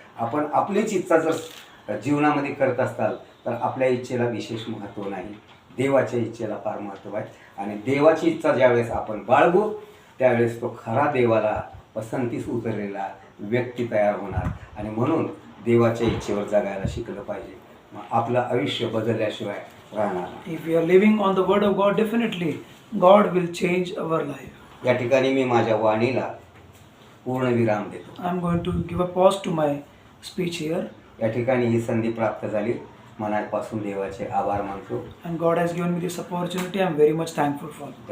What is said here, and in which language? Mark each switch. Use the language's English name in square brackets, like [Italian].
[Marathi] आपण आपलीच इच्छा जर जीवनामध्ये करत असाल तर आपल्या इच्छेला विशेष महत्त्व नाही, देवाच्या इच्छेला फार महत्त्व आहे. आणि देवाची इच्छा ज्यावेळेस आपण बाळगू त्यावेळेस तो खरा देवाला पसंतीस उतरलेला व्यक्ती तयार होणार. आणि म्हणून देवाच्या इच्छेवर जगायला शिकलं पाहिजे. मग आपलं आयुष्य बदलल्याशिवाय राहणार नाही. [English] If we are living on the word of God, definitely God will change our life. [Marathi] या ठिकाणी मी माझ्या वाणीला पूर्ण विराम देतो. [English] I'm going to give a pause to my speech here. [Marathi] या ठिकाणी ही संधी प्राप्त झाली, मनापासून देवाचे आभार मानतो. [English] And God has given me this opportunity. I'm very much thankful for it.